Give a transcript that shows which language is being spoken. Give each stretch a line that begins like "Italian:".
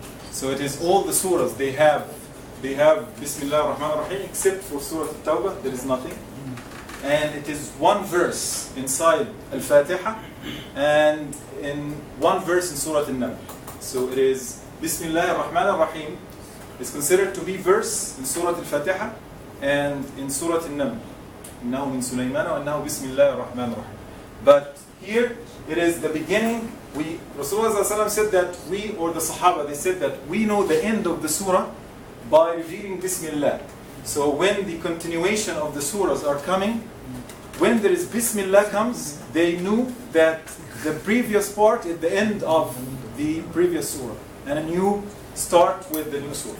English: So it is all the surahs, they have Bismillah ar-Rahman ar-Rahim, except for Surah Al-Tawbah, there is nothing. And it is one verse inside Al-Fatiha, and in one verse in Surah Al-Naml. So it is Bismillah ar-Rahman ar-Rahim is considered to be verse in Surah Al-Fatiha and in Surah Al-Naml.
Arabic: إنه من سليمان وإنه بسم الله الرحمن الرحيم.
English: But here it is the beginning. Rasulullah ﷺ said that we, or the Sahaba, they said that we know the end of the surah by revealing Bismillah. So when the continuation of the surahs are coming, when there is Bismillah comes, they knew that the previous part is the end of the previous surah, and a new start with the new surah.